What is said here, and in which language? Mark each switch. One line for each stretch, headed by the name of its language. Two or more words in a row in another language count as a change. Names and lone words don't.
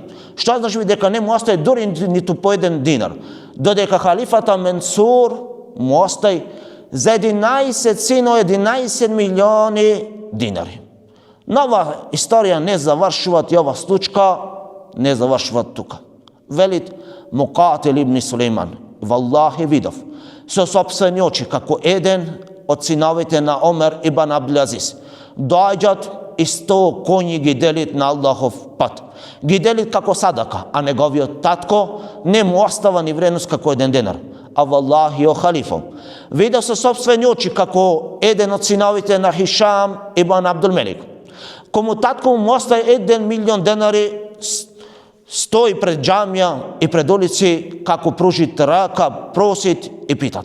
Macedonian: Што значи дека не му остае дури ниту по 1 динар. Додека халифата Мансур му остае за 11 сино 11 милиони динари. Нова историја не завршуваат и ова случка не завршуваат тука. Велит Муқатил ибн Сулейман: валлахи видов со сопствени очи како еден од синовите на Омер ибн Абдул-Азиз доаѓаат и 100 коњи ги делит на Аллахов пат. Ги делит како садака, а неговиот татко не му остава ни вредност како 1 денар. А валлахи, о халифо, видов со сопствени очи како еден од синовите на Хишам ибн Абдул Мелик, кому татко му остава 1 милион денари, стои пред џамија и пред улици како пружит рака, просит и питат.